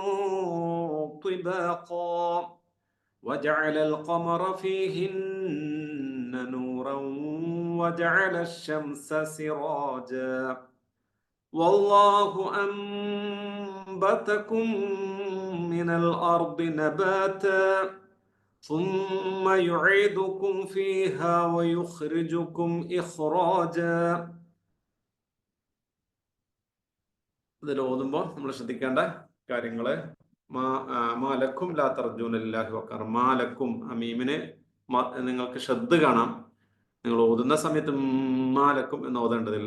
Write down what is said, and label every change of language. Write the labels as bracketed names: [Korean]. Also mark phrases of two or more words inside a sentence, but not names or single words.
[Arabic] طباقا وجعل القمر فيهن نورا وجعل الشمس سراجا والله أنبتكم من الأرض نباتا ثم يعيدكم فيها ويخرجكم إخراجا. [Malayalam] ഇതിൽ ഓതുമ്പോൾ നമ്മൾ ശ്രദ്ധിക്കേണ്ട കാര്യങ്ങള്, [Arabic] ما لكم لا ترجون لله وقار. [Malayalam] മാലക്കും അമീമിന് നിങ്ങൾക്ക് ഷദ് കാണാം. നിങ്ങൾ ഓതുന്ന സമയത്ത് മാലക്കും എന്ന് ഓതേണ്ടതില്ല.